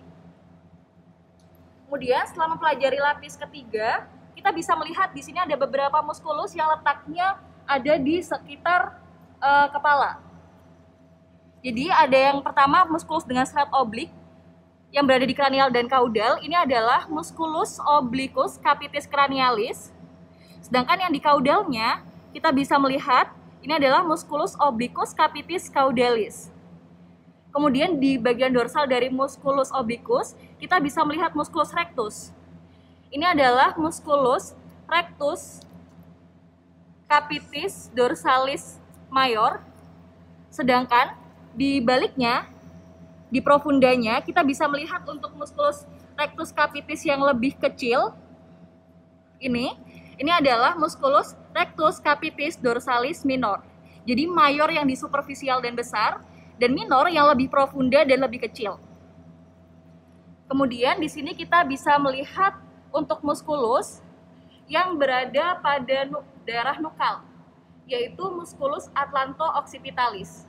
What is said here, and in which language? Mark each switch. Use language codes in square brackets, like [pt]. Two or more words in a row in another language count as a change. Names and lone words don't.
[id] Kemudian setelah mempelajari lapis ketiga, kita bisa melihat di sini ada beberapa muskulus yang letaknya ada di sekitar kepala. Jadi ada yang pertama muskulus dengan serat oblik yang berada di kranial dan kaudal. Ini adalah [la] musculus obliquus capitis cranialis. [id] Sedangkan yang di kaudalnya kita bisa melihat ini adalah [la] musculus obliquus capitis caudalis. [id] Kemudian di bagian dorsal dari [la] musculus obliquus [id] kita bisa melihat [la] musculus rectus. [id] Ini adalah [la] musculus rectus capitis dorsalis mayor. [id] Sedangkan di baliknya, di profundanya, kita bisa melihat untuk [la] musculus rectus capitis [id] yang lebih kecil. Ini adalah [la] musculus rectus capitis dorsalis minor. [id] Jadi mayor yang di superficial dan besar, dan minor yang lebih profunda dan lebih kecil. Kemudian di sini kita bisa melihat untuk musculus yang berada pada daerah nukal, yaitu [la] musculus atlanto-occipitalis.